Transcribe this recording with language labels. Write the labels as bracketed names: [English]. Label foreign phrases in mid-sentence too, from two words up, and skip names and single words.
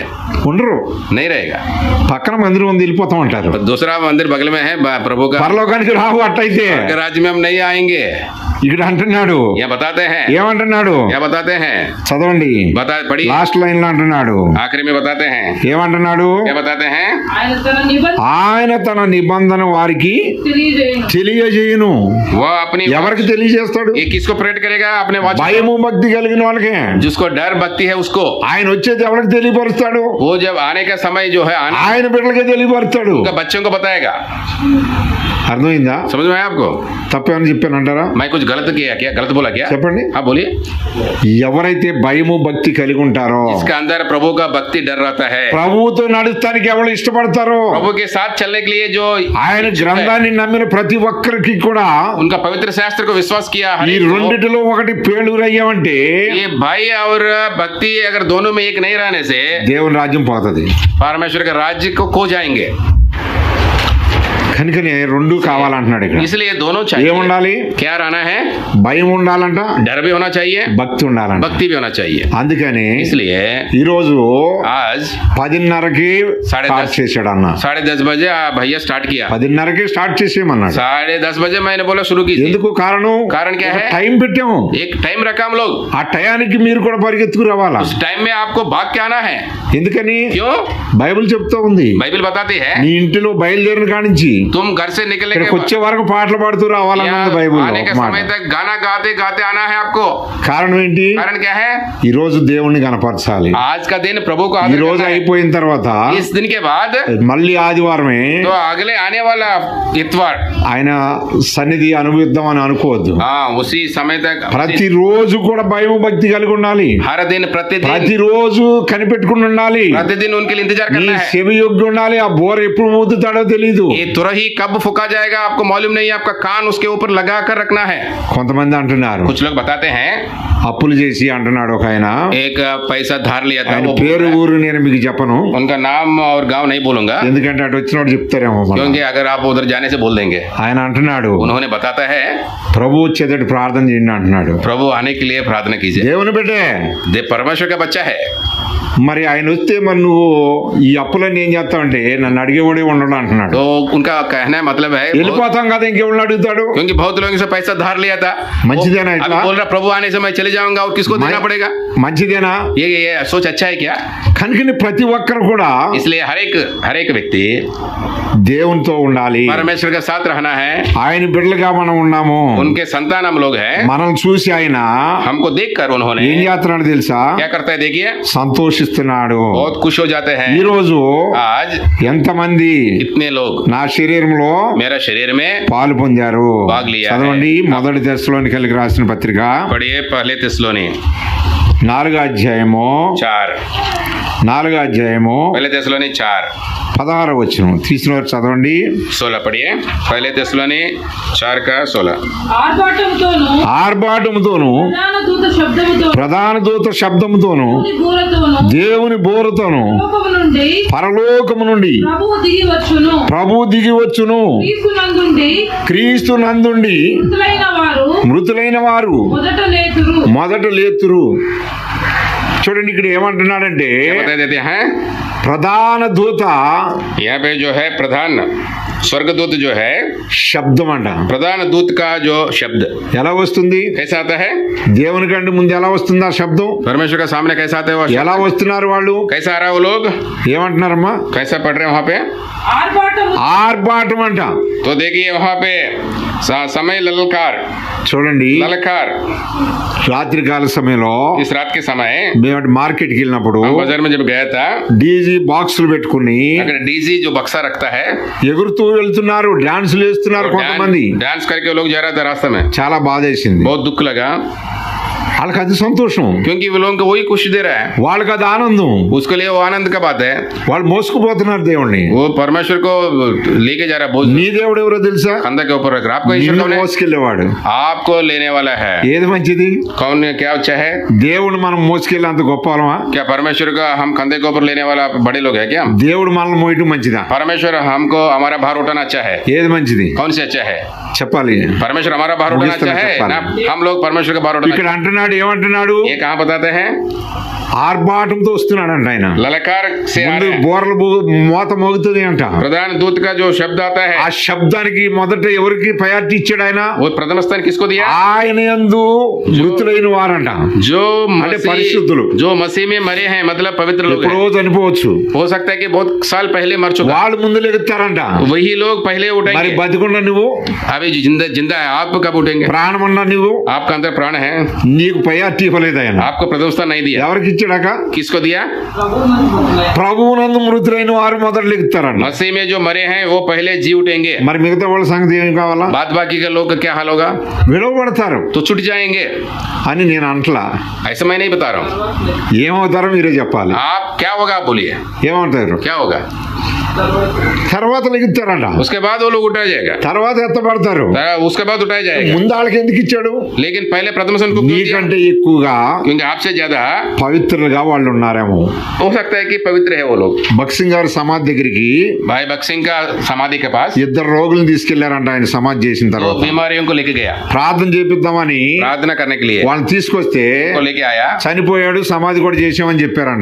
[Telugu] ఉండరు. [Hindi] नहीं रहेगा. [Telugu] పక్కన మందిరం ఉంది వెళ్ళిపోతా ఉంటారు. [Hindi] दूसरा मंदिर बगल में है प्रभु का. [Telugu] పరలోకానికి రావు అట్టయితే. [Hindi] राज्य में हम नहीं आएंगे. [Telugu] ఇక్కడ అంటున్నాడు, [Hindi] ये बताते हैं. [Telugu] ఏమంటున్నాడు? [Hindi] क्या बताते हैं? [Telugu] చదవండి, [Hindi] पढ़िए. [English] last line [Telugu] లో అంటున్నాడు. [Hindi] आखिरी में बताते हैं. [Telugu] ఏమంటున్నాడు? [Hindi] क्या बताते हैं? [Telugu] ఆయన తన నిబంధన వారికి తెలియజేయును. [Hindi] वो अपनी [Telugu] ఎవరికి తెలియజేస్తాడు? [Hindi] ये किसको प्रेरित करेगा? अपने वाचन. [Telugu] భయము భక్తి కలిగిన వాళ్ళకే. [Hindi] जिसको डर भक्ति है उसको. [Telugu] ఆయన వచ్చేది ఎవరికి తెలియపరుస్తాడు? [Hindi] वो जब आने का समय जो है आने [Telugu] ఆయన బిడ్డలకే తెలియపరుస్తాడు. [Hindi] उनका बच्चों को बताएगा. [Telugu] అర్థమైందా? [Hindi] समझ में आया आपको? [Telugu] తప్పేమని చెప్పానంటారా? [Hindi] मैं कुछ गलत किया क्या? गलत बोला क्या? [Telugu] చెప్పండి. [Hindi] हाँ बोलिए. [Telugu] ఎవరైతే భయము భక్తి కలిగి ఉంటారో, [Hindi] इसके अंदर प्रभु का भक्ति डर रहता है, [Telugu] ప్రభువుతో నడుస్తానికి ఎవరు ఇష్టపడతారో, [Hindi] प्रभु के साथ चलने के लिए जो [Telugu] ఆయన గ్రంథాన్ని నమ్మిన ప్రతి ఒక్కరికి కూడా [Hindi] उनका पवित्र शास्त्र को विश्वास किया, हर [Telugu] ఈ [Hindi] एक को, [Telugu] రెండిటిలో ఒకటి పేలురయ్యామంటే [Hindi] ये भाई और भक्ति अगर दोनों में एक नहीं रहने से [Telugu] దేవుని రాజ్యం పోతది. [Hindi] परमेश्वर के राज्य को खो जाएंगे. [Telugu] కనుకనే రెండు కావాలంటున్నాడు ఇక్కడ. [Hindi] इसलिए दोनों चाहिए. [Telugu] ఏముండాలి? [Hindi] क्या रहना है? [Telugu] భయం ఉండాలంట, [Hindi] डर भी होना चाहिए, [Telugu] భక్తి ఉండాలంట. [Hindi] भक्ति भी होना चाहिए. [Telugu] అందుకని [Hindi] इसलिए [Telugu] ఈ రోజు [Hindi] आज [Telugu] 10:30కి [Hindi] 10:30 [Telugu] స్టార్ట్ చేశాడు అన్న. [Hindi] 10:30 बजे भैया स्टार्ट किया. [Telugu] 10:30కి స్టార్ట్ చేసేయమన్నాడు. [Hindi] 10:30 बजे मैंने बोला शुरू की. [Telugu] ఎందుకు కారణం? [Hindi] कारण क्या है? [Telugu] టైం పెట్టాము. [Hindi] एक टाइम रखा हम लोग. [Telugu] ఆ టయానికి మీరు కూడా పరిగెత్తుకు రావాలా. [Hindi] उस टाइम में आपको भाग के आना है. [Telugu] ఎందుకని? [Hindi] क्यों? [Telugu] బైబిల్ చెప్తా ఉంది, [Hindi] बाइबल बताती है [Telugu] నీ ఇంటిలో బయలుదేరిన కానించి [Hindi] तुम घर से निकलने [Telugu] ఇక్కడికి [Hindi] के [Telugu] వచ్చే వరకు పాటలు పాడుతూ రావాలన్నది బైబిల్. [Hindi] आने के समय तक गाना गाते गाते आना है आपको. [Telugu] కారణం ఏంటి? [Hindi] कारण क्या है? [Telugu] ఈ రోజు దేవుణ్ణి కనపరచాలి. [Hindi] आज का दिन प्रभु को [Telugu] ఈ [Hindi] आदर [Telugu] రోజు [Hindi] करना है. [Telugu] అయిపోయిన తర్వాత [Hindi] इस दिन के बाद [Telugu] మళ్ళీ ఆదివారమే [Hindi] तो अगले आने वाला इतवार [Telugu] ఆయన సన్నిధి అనుభవిద్దాం అని అనుకోవద్దు. [Hindi] हाँ उसी समय तक [Telugu] ప్రతిరోజు కూడా భయం భక్తి కలిగి ఉండాలి. [Hindi] हर दिन प्रतिदिन [Telugu] ప్రతిరోజు కనిపెట్టుకుని ఉండాలి. [Hindi] प्रतिदिन उनके लिए इंतजार [Telugu] నీ [Hindi] करना है. [Telugu] చెవి యొగ్గి ఉండాలి. ఆ బోర ఎప్పుడు ఊదుతాడో తెలియదు. [Hindi] ये तुरही कब फूका जाएगा आपको मालूम नहीं है. आपका कान उसके ऊपर लगा कर रखना है. [Telugu] కొంతమంది అంటున్నారు, [Hindi] कुछ लोग बताते हैं [Telugu] అప్పులు చేసి అంటున్నాడు ఒక ఆయన. [Hindi] एक पैसा धार लिया था. [Telugu] ఆయన [Hindi] वो [Telugu] పేరు ఊరు నేను మీకు చెప్పను, [Hindi] उनका नाम और गांव नहीं बोलूंगा [Telugu] ఎందుకంటే అటు వచ్చినోడు చెప్తారేమో మళ్ళా. [Hindi] क्योंकि अगर आप उधर जाने से बोल देंगे. [Telugu] ఆయన అంటున్నాడు, [Hindi] उन्होंने बताता है [Telugu] ప్రభు వచ్చేటట్టు ప్రార్థన చేయండి అంటున్నాడు. [Hindi] प्रभु आने के लिए प्रार्थना कीजिए. [Telugu] దేవుని బిడ్డే, [Hindi] परमेश्वर का बच्चा है. [Telugu] మరి ఆయన వస్తే మరి నువ్వు ఈ అప్పులన్నీ ఏం చేస్తావంటే నన్ను అడిగేవాడే ఉండడు అంటున్నాడు. [Hindi] तो उनका कहना मतलब है [Telugu] వెళ్ళిపోతాం కదా, ఇంకెవరిని అడుగుతాడు? [Hindi] क्योंकि बहुत लोगों से पैसा धार लिया था. [Telugu] మంచిదేనా [Hindi] अभी [Telugu] ఇట్లా? [Hindi] बोल रहा प्रभु आने से मैं चले जाऊंगा और किसको देना पड़ेगा? [Telugu] మంచిదేనా? [Hindi] ये सोच अच्छा है क्या? [Telugu] కనుకని ప్రతి ఒక్కరు కూడా [Hindi] इसलिए हर एक व्यक्ति [Telugu] దేవునితో ఉండాలి. [Hindi] परमेश्वर के साथ रहना है. [Telugu] ఆయన బిడ్డలుగా మనం ఉన్నాము. [Hindi] उनके संतान हम लोग हैं. [Telugu] మనల్ని చూసి ఆయన [Hindi] हमको देखकर उन्होंने [Telugu] ఏం చేస్తున్నాడు తెలుసా? [Hindi] क्या करता है देखिए, [Telugu] సంతోషిస్తున్నాడు. [Hindi] बहुत खुश हो जाते हैं. [Telugu] ఈ రోజు [Hindi] आज [Telugu] ఎంతమంది [Hindi] इतने लोग [Telugu] నా శరీరంలో [Hindi] मेरा शरीर में [Telugu] పాలు పొందారు? [Hindi] भाग लिया है. [Telugu] చదవండి మొదటి దశలోనికైకి రాసిన పత్రిక [Hindi] पढ़िए पहले थिस्सलुनी [Telugu] 4వ అధ్యాయము [Hindi] 4. [Telugu] 4వ అధ్యాయము [Hindi] पहले थिस्सलुनी 4 [Telugu] 16వ వచనం తీసిన వారు చదవండి. [Hindi] 16 पढ़िए. पहले थिस्सलुनी 4 का 16. [Telugu] ఆర్భాటముతోను ఆర్భాటముతోను ప్రధాన దూత శబ్దముతోను దేవుని బోరతోను పరలోకము నుండి ప్రభు దిగి వచ్చును. క్రీస్తు నందుండి మృతులైన వారు మొదట లేతురు. చూడండి ఇక్కడ ఏమంటున్నాడంటే [Hindi] बता देते हैं [Telugu] ప్రధాన దూత [Hindi] यहाँ पे जो है प्रधान स्वर्गदूत जो है, [Telugu] శబ్దం అంట. [Hindi] प्रधान दूत का जो शब्द [Telugu] ఎలా వస్తుంది? [Hindi] कैसा आता है? [Telugu] దేవుని కంటే ముందు ఎలా వస్తుంది ఆ శబ్దం? [Hindi] परमेश्वर का सामने कैसा आता है वो शब्द? [Telugu] ఎలా వస్తున్నారు వాళ్ళు? [Hindi] कैसा आ रहा है वो लोग? [Telugu] ఏమంటున్నారమ్మా? [Hindi] कैसा पढ़ रहे हैं वहाँ पे? [Telugu] ఆర్భాటం అంట. [Hindi] तो देखिए वहाँ पे समय ललकार [Telugu] చూడండి, [Hindi] ललकार. [Telugu] రాత్రికాల సమయంలో [Hindi] इस रात के समय [Telugu] మేము మార్కెట్ కి వెళ్ళినప్పుడు [Hindi] हम बाजार में जब गया था, [English] DJ boxes [Telugu] పెట్టుకుని [Hindi] अगर डीजी जो बक्सा रखता है [Telugu] ఎగురుతూ వెళ్తున్నారు, డాన్సులు వేస్తున్నారు కొంతమంది. [Hindi] डांस करके वो लोग जा रहा था रास्ते में. [Telugu] చాలా బాధేసింది. [Hindi] बहुत दुख लगा [Telugu] వాళ్ళకి అది సంతోషం, [Hindi] क्योंकि वो लोगों को वही खुशी दे रहा है. [Telugu] వాళ్ళకి అది ఆనందం. [Hindi] उसके लिए वो आनंद का बात है. [Telugu] వాళ్ళు మోసుకుపోతున్నారు దేవుణ్ణి. [Hindi] वो परमेश्वर को लेके जा रहा है. [Telugu] నీ దేవుడు ఎవరో తెలుసా? [Hindi] कंधा के ऊपर रख रहा है. आपको ईश्वर [Telugu] నిన్ను [Hindi] कौन है? [Telugu] మోసుకెళ్ళేవాడు. [Hindi] आपको लेने वाला है. [Telugu] ఏది మంచిది? [Hindi] कौन क्या अच्छा है? [Telugu] దేవుడు మనం మోసుకెళ్ళి అంత గొప్ప వాళ్ళమా? [Hindi] क्या परमेश्वर का हम कंधे के ऊपर लेने वाला बड़े लोग है क्या? [Telugu] దేవుడు మనల్ని మోయటం మంచిదా? [Hindi] परमेश्वर हमको हमारा भार उठाना अच्छा है. [Telugu] ఏది మంచిది [Hindi] कौन से अच्छा है? [Telugu] చెప్పాలి. [Hindi] परमेश्वर हमारा भार उठाना अच्छा है ना? हम लोग परमेश्वर का भार उठाना. [Telugu] ఇక్కడ అంటున్నాడు, ఏమంటున్నాడు? [Hindi] ये कहाँ बताते हैं? [Telugu] ఆర్భాటంతో వస్తున్నాడంట ఆయన. [Hindi] ललकार से आ [Telugu] ముందు [Hindi] रहे हैं. [Telugu] బోర్లు మోత మోగుతుంది అంట. [Hindi] प्रधान दूत का जो शब्द आता है, [Telugu] ఆ శబ్దానికి మొదట ఎవరికి ప్రయారిటీ ఇచ్చాడు ఆయన? [Hindi] वो प्रथम स्थान किसको दिया? [Telugu] ఆయన యందు మృతులైన వారంట. [Hindi] जो [Telugu] అంటే పరిశుద్ధులు. [Hindi] जो मसीह में मरे हैं, मतलब पवित्र लोग [Telugu] ఎప్పుడో [Hindi] हैं. [Telugu] చనిపోవచ్చు, [Hindi] हो सकता है कि बहुत साल पहले मर चुका. [Telugu] వాళ్ళు ముందు లెగుతారంట. [Hindi] वही लोग पहले [Telugu] మరి [Hindi] उठेंगे. [Telugu] బతికుండా నువ్వు, [Hindi] अभी जिंदा है, आप कब उठेंगे? [Telugu] ప్రాణం ఉన్నా నువ్వు, [Hindi] आपका अंदर प्राण है, [Telugu] నీకు ప్రయారిటీ ఇవ్వలేదు ఆయన. [Hindi] आपको प्रथम स्थान नहीं दिया. [Telugu] ఎవరికి ఇచ్చాడాక? [Hindi] किसको दिया? [Telugu] ప్రభువునందు మృతులైన వారు మొదట లెగుతారంట. [Hindi] मसीह में जो मरे हैं वो पहले जी उठेंगे. [Telugu] మరి మిగతా వాళ్ళ సంగతి ఏం కావాలా? [Hindi] बाद बाकी के लोग का क्या हाल होगा? [Telugu] విడవబడతారు [Hindi] तो छुट जाएंगे. [Telugu] అని నేను అంటలా. [Hindi] ऐसा मैं नहीं बता रहा हूँ. [Telugu] ఏమవుతారో మీరే చెప్పాలి. [Hindi] आप क्या होगा आप बोलिए, [Telugu] ఏమవుతారు? [Hindi] क्या होगा? [Telugu] తర్వాత లెగుతారట, [Hindi] उसके बाद वो लोग उठाया जाएगा, [Telugu] తర్వాత ఎత్తబడతారు. [Hindi] उसके बाद उठाया जाएगा. [Telugu] ముందు వాళ్ళకి ఎందుకు ఇచ్చాడు? [Hindi] लेकिन पहले प्रथम सन को क्यों दिया? [Telugu] నీకంటే ఎక్కువగా [Hindi] क्योंकि आपसे ज्यादा [Telugu] పవిత్రులుగా వాళ్ళు ఉన్నారేమో. [Hindi] हो सकता है कि पवित्र है वो लोग. [Telugu] భక్సింగ్ గారి సమాధి దగ్గరికి [Hindi] भाई भक्त सिंह का समाधि के पास [Telugu] ఇద్దరు రోగులను తీసుకెళ్లారంట ఆయన సమాధి చేసిన [Hindi] तो [Telugu] తర్వాత. [Hindi] बीमारियों को लेके गया, [Telugu] ప్రార్థన చేపిద్దామని [Hindi] प्रार्थना करने के लिए [Telugu] వాళ్ళని తీసుకొస్తే [Hindi] को लेके आया. [Telugu] చనిపోయాడు, సమాధి కూడా చేసామని చెప్పారంట.